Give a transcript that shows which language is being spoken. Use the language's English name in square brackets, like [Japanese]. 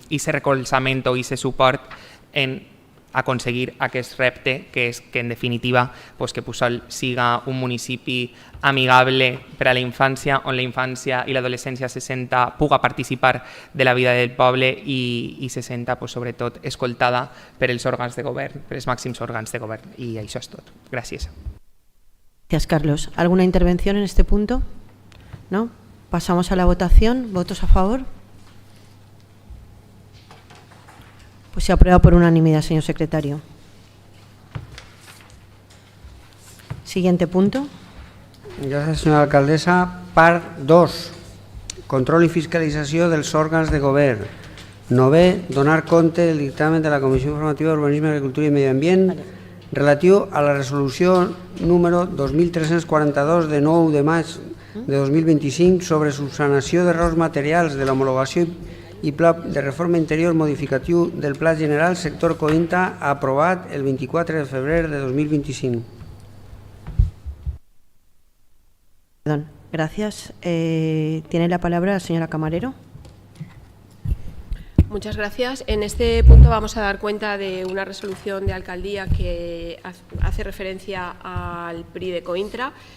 [Catalan] recolzament o i se suport en aconseguir aquest repte, que és que en definitiva que Puçol siga un municipi amigable per a la infància, on la infància i l'adolescència puga participar de la vida del poble i se senta sobretot escoltada per els òrgans de govern, per els màxims òrgans de govern. I això és tot. Gràcies. [Spanish] Gracias, Carlos. ¿Alguna intervención en este punto? ¿No? Pasamos a la votación. ¿Votos a favor? Pues se aprueba por unanimidad, señor secretario. Siguiente punto. [Catalan] Gràcies, senyora alcaldessa. Part 2. Control i fiscalització dels òrgans de govern. 9. Donar compte del dictamen de la Comissió Informativa d'Urbanisme, Agricultura i Medi Ambient relatiu a la resolució número 2342 de 9 de maig de 2025 sobre subsanació d'errors materials de l'homologació i pla de reforma interior modificatiu del Pla General Sector Coïnta aprovat el 24 de febrer de 2025. [Spanish] Perdón, gracias. Tiene la palabra la señora Camarero. Muchas gracias. En este punto vamos a dar cuenta de una resolución de alcaldía que hace referencia al PRI de Cointra.